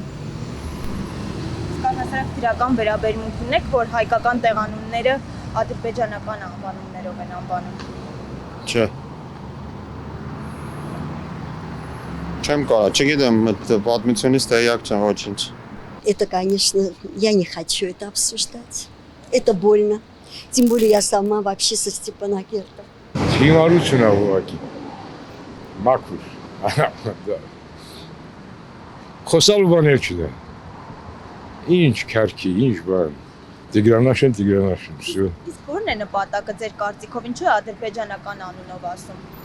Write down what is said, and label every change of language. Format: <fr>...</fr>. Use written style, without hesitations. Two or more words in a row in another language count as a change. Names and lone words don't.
<hy>Առհասարակ դրական վերաբերմունք ունեք, որ հայկական տեղանունները ադրբեջանական անվանումներով են անվանում։ Չէ։ Չեմ կարող, չգիտեմ, պատմությունից տեղյակ չեմ ոչինչ։</hy> <ru>Это, конечно, я не хочу это обсуждать. Это больно. Тем более я сама вообще со Степанакерта.</ru> <hy>Հիմարություն է ուղղակի։ Մաքուր։ Խոսալու բաներ չկա։ Ինչ քարքի, ինչ բան։ Տիգրանաշեն, всё։ Իսկ ո՞րն է նպատակը ձեր կարծիքով, ինչու է ադրբեջանական անունով ասում։</hy>